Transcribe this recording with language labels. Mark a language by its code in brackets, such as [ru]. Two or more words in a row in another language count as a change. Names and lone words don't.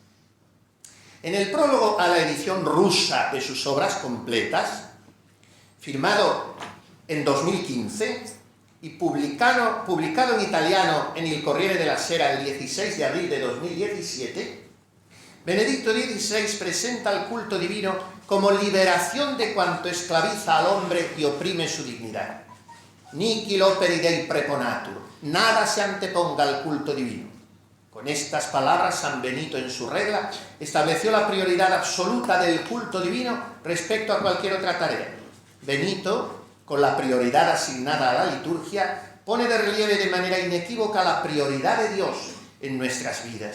[es] En el prólogo a la edición rusa de sus obras completas, firmado en 2015 y publicado en italiano en el Corriere della Sera el 16 de abril de 2017, Benedicto XVI presenta el culto divino como liberación de cuanto esclaviza al hombre y oprime su dignidad. [la] Nihil operi Dei preponatur, [es] nada se anteponga al culto divino. Con estas palabras, San Benito en su regla estableció la prioridad absoluta del culto divino respecto a cualquier otra tarea. Benito, con la prioridad asignada a la liturgia, pone de relieve de manera inequívoca la prioridad de Dios en nuestras vidas.